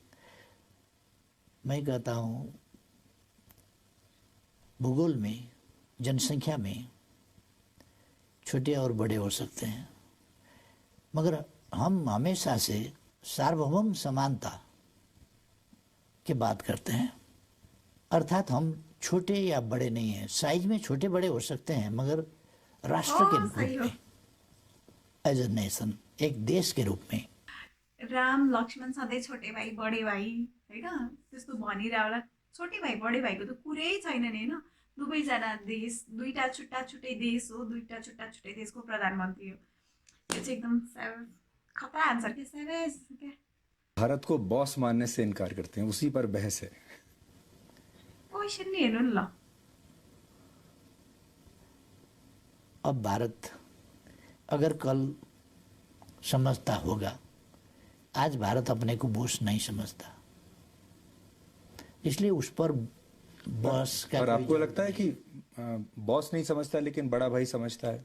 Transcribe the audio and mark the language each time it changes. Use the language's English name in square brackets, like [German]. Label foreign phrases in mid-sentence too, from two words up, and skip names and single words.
[Hindi] मैं कहता हूँ भूगोल में, जनसंख्या में छोटे और बड़े हो सकते हैं, मगर हम हमेशा से सार्वभौम समानता की बात करते हैं. अर्थात हम छोटे या बड़े नहीं हैं. साइज में छोटे बड़े हो सकते हैं, मगर राष्ट्र के रूप में, [English] as a nation, [Hindi] एक देश के रूप में. [Nepali] राम लक्ष्मण सधैँ छोटे भाइ बडे भाइ होइन त्यस्तो भनिरह होला. छोटे भाइ बडे भाइको त कुरै छैन नि होइन. दुवैजना देश, दुईटा छुट्टा छुट्टै देश हो, दुईटा छुट्टा छुट्टै देशको प्रधानमन्त्री हो. यो चाहिँ एकदम खतरा आंसर के सेवेज क्या. [Hindi] भारत को बॉस मानने से इनकार करते हैं, उसी पर बहस है. [Nepali] क्वेश्चन नहीं हेर्नु नि ल. [Hindi] अब भारत अगर कल समझता होगा, आज भारत अपने को बॉस नहीं समझता, इसलिए उस पर बॉस का. और आपको लगता है कि बॉस नहीं समझता लेकिन बड़ा भाई समझता है।